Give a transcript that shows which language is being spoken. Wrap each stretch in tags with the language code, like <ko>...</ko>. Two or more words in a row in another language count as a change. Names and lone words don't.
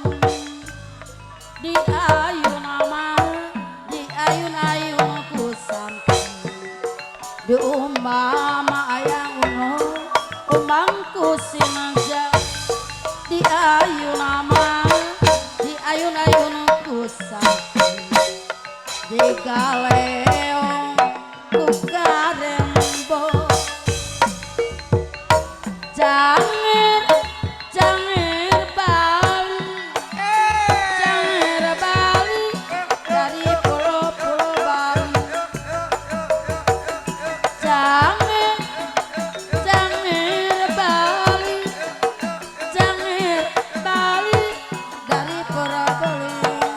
<su>di ayuna mah di ayun ku samping di umpama ayang uno umangku sinaja di ayuna mah di ayun ku samping di galeo ku karembong</su> <id>Janger Bali dari pulau-pulau Bali Janger Bali dari pulau Bali</id>